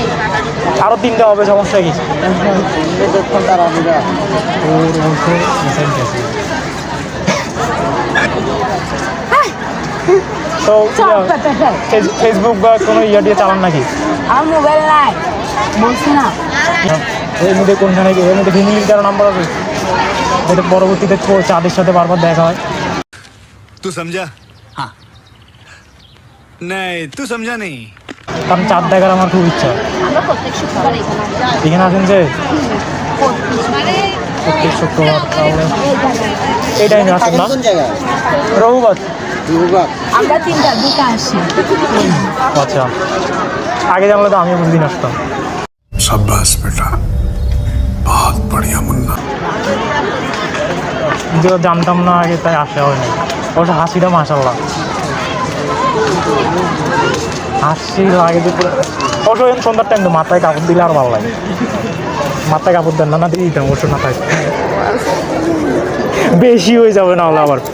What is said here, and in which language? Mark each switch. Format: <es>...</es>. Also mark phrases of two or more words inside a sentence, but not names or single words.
<bn>আরো 3টা হবে, সমস্যা কি? তো ফেসবুক বা কোনো ইয়ে দিয়ে চালান নাকি? আমার মোবাইল নাই বলছি না এর মধ্যে কোনখানে এর মধ্যে ফ্যামিলির কারো নাম্বার আছে, যাতে পরবর্তীতে চাঁদের সাথে বারবার দেখা হয়।</bn> <hi>तू समझा? हाँ नहीं तू समझा नहीं।</hi> <bn>কারণ চাঁদ দেখার আমার খুব ইচ্ছা। আমরা প্রত্যেক শুক্রবার এখানে আছেন যে প্রত্যেক শুক্রবার, তাহলে এই টাইমে আসেন না? রঘুবাদ। আমরা 3টার দিকে আসি আচ্ছা, আগে জানলে তো আমিও প্রতিদিন আসতাম।</bn> <hi>शाबाश बेटा, बहुत बढ़िया मुन्ना।</hi> <bn>কিন্তু জানতাম না আগে, তাই আসা হয়নি। অবশ্য হাসিটা মাশাল্লাহ, হাসি লাগে যে পুরো। অবশ্য এখন সন্ধ্যার টাইম তো মাথায় কাপড় দিলে আর ভালো লাগে। মাথায় কাপড় দেন না, দিয়ে দিতাম অবশ্য মাথায়, বেশি হয়ে যাবে না হলে আবার।</bn>